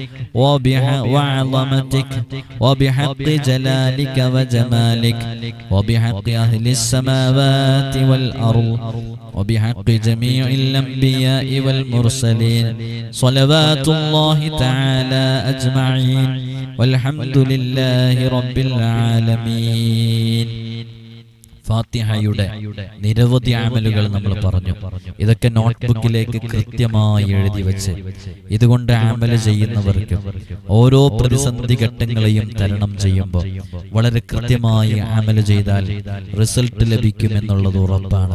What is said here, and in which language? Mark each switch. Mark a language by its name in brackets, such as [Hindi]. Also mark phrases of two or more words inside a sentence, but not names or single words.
[Arabic] وعظمتك وبحق جلالك وجمالك وبحق أهل السماوات والأرض وبحق جميع الأنبياء والمرسلين صلوات الله تعالى أجمعين والحمد لله رب العالمين. [Malayalam] ഫാത്തിഹയുടെ നിരവധി അമലുകൾ നമ്മൾ പറഞ്ഞു. ഇതൊക്കെ നോട്ട്ബുക്കിലേക്ക് കൃത്യമായി എഴുതി വെച്ച് ഇതുകൊണ്ട് അമല് ചെയ്യുന്നവർക്ക് ഓരോ പ്രതിസന്ധി ഘട്ടങ്ങളെയും തരണം ചെയ്യുമ്പോൾ വളരെ കൃത്യമായി അമല് ചെയ്താൽ റിസൾട്ട് ലഭിക്കുമെന്നുള്ളത് ഉറപ്പാണ്.